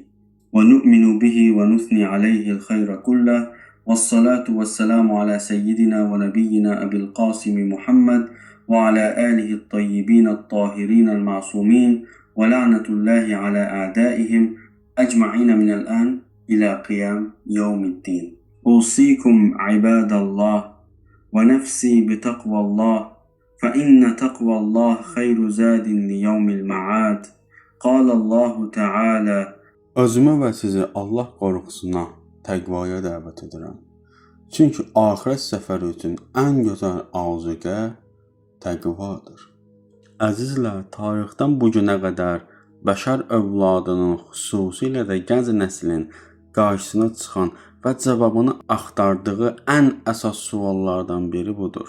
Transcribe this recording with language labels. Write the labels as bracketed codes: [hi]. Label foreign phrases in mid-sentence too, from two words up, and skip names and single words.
[ar] ونؤمن به ونثني عليه الخير كله. والصلاة والسلام على سيدنا ونبينا أبي القاسم محمد وعلى آله الطيبين الطاهرين المعصومين ولعنة الله على أعدائهم أجمعين من الآن إلى قيام يوم الدين. أوصيكم عباد الله ونفسي بتقوى الله فإن تقوى الله خير زاد ليوم المعاد قال الله تعالى [az] Özümü və sizi Allah qorxusuna, təqvaya dəvət edirəm. Çünki axirət səfəri üçün ən gözəl arzuqə təqvadır. Əzizlər, tarixdən bu günə qədər bəşər övladının, xüsusilə də gənc nəslin qarşısına çıxan və cavabını axtardığı ən əsas suallardan biri budur.